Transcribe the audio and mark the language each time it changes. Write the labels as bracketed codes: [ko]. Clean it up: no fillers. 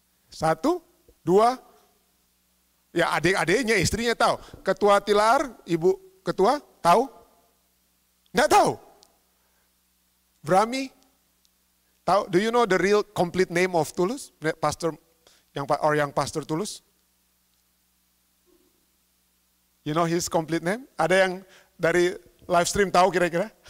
[id] 1, 2, ya adik-adiknya, istrinya tahu. Ketua Tilar, Ibu Ketua, tahu? Nggak tahu? Brahmi? Tahu? [en] Do you know the real complete name of Tulus? [id] Pastor yang Pastor Tulus? [en] You know his complete name? [id] Ada yang dari live stream tahu kira-kira?